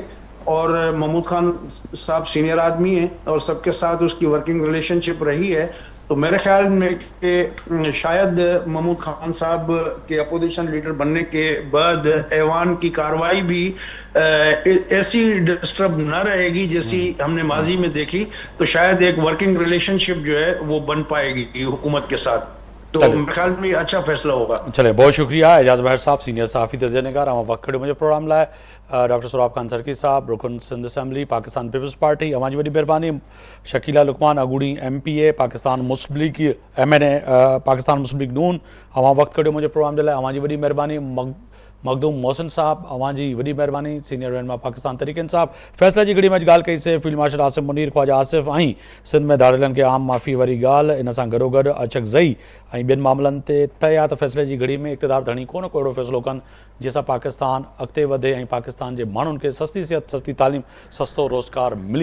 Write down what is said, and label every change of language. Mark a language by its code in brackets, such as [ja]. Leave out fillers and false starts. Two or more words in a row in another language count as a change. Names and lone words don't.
[hi] और महमूद खान साहब सीनियर आदमी हैं और सबके साथ उसकी [en] working relationship [hi] रही है, तो मेरे ख्याल में कि शायद महमूद खान साहब के अपोजिशन लीडर बनने के बाद ऐवान की कार्रवाई भी ऐसी डिस्टर्ब न रहेगी जैसी हमने माजी में देखी, तो शायद एक [en] working relationship [hi] जो है वो बन पाएगी हुकूमत के साथ। तो मेरे ख्याल में अच्छा फैसला होगा। चले, बहुत शुक्रिया एजाज बहर साहब, सीनियर सहाफ़ी तजनिकार हम वक्त खड़े मुझे प्रोग्राम लाए। डॉक्टर सुराब खान सरकी साहब, रुकन सिंध असम्बली पाकिस्तान पीपल्स पार्टी, हमारी बड़ी मेहरबानी। शकीला लुकमान अगूड़ी MPA पाकिस्तान मुस्लिम लीग MNA पाकिस्तान मुस्लिम लीग नून, हम वक्त खड़े मुझे प्रोग्राम जे लाइ हमारी बड़ी मेहरबानी। [sd] मखदूम मोहसिन साहब, अवां जी वॾी महिरबानी। सीनियर रहनुमा पाकिस्तान तहरीक इंसाफ़। फ़ैसला जी घड़ी में ॻाल्हि कई से फील्ड मार्शल आसिफ मुनीर, ख्वाजा आसिफ ऐं सिंध में दाड़िलनि खे आम माफ़ी वारी ॻाल्हि, इन सां गॾोगॾु अचकज़ई ऐं ॿियनि मामलनि ते तय आहे त फ़ैसले जी घड़ी में इक़्तिदार धणी कोन को अहिड़ो फ़ैसिलो कनि जंहिंसां पाकिस्तान अॻिते वधे ऐं पाकिस्तान जे माण्हुनि खे सस्ती सिहत, सस्ती तालीम, सस्तो रोज़गार मिली सघे।